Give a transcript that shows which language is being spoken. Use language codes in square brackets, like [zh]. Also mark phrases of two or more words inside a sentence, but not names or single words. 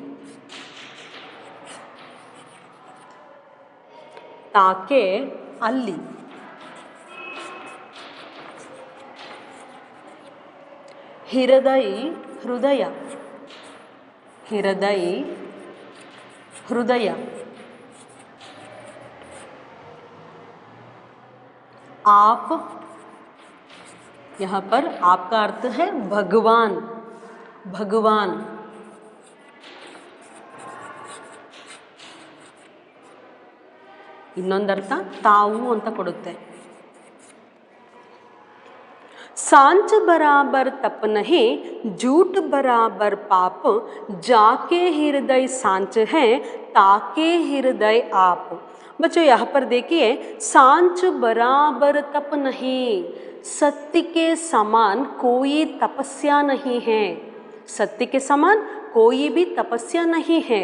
[hi] ताके ಅಲ್ಲಿ, हृदय हृदय, हृदय हृदय, आप, यहाँ पर आपका अर्थ है भगवान, भगवान, [kn] ಇನ್ನೊಂದರ್ಥ ತಾವು ಅಂತ ಕೊಡುತ್ತೆ। [hi] सांच बराबर तप नहीं, झूठ बराबर पाप, जाके हृदय सांच है, ताके हृदय आप। बच्चों यहाँ पर देखिए, सांच बराबर तप नहीं, सत्य के समान कोई तपस्या नहीं है, सत्य के समान कोई भी तपस्या नहीं है।